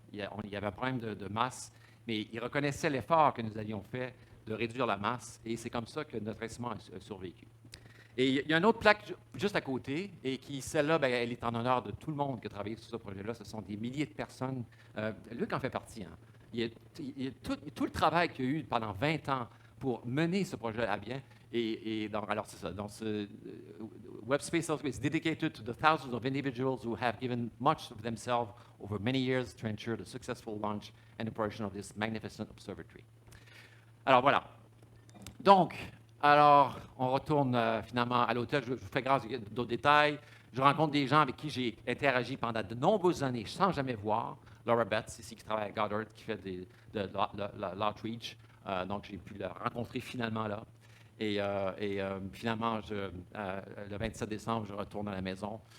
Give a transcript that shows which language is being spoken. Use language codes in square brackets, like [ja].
[fr] Il y avait un problème de masse, mais il reconnaissait l'effort que nous avions fait de réduire la masse, et c'est comme ça que notre instrument a survécu. Et il y a une autre plaque juste à côté, et qui, celle-là, ben, elle est en honneur de tout le monde qui a travaillé sur ce projet-là. Ce sont des milliers de personnes. Luc en fait partie. Hein. Il y a tout le travail qu'il y a eu pendant 20 ans pour mener ce projet à bien. Alors, c'est ça. Dans ce [en] Webb Space Telescope is dedicated to the thousands of individuals who have given much of themselves over many years to ensure the successful launch and operation of this magnificent observatory. [fr] Alors, voilà. Donc, alors, on retourne finalement à l'hôtel. Je vous fais grâce d'autres détails. Je rencontre des gens avec qui j'ai interagi pendant de nombreuses années sans jamais voir. Laura Betts, ici, qui travaille à Goddard, qui fait de l'outreach. Donc, j'ai pu la rencontrer finalement là. Et finalement, le 27 décembre, je retourne à la maison.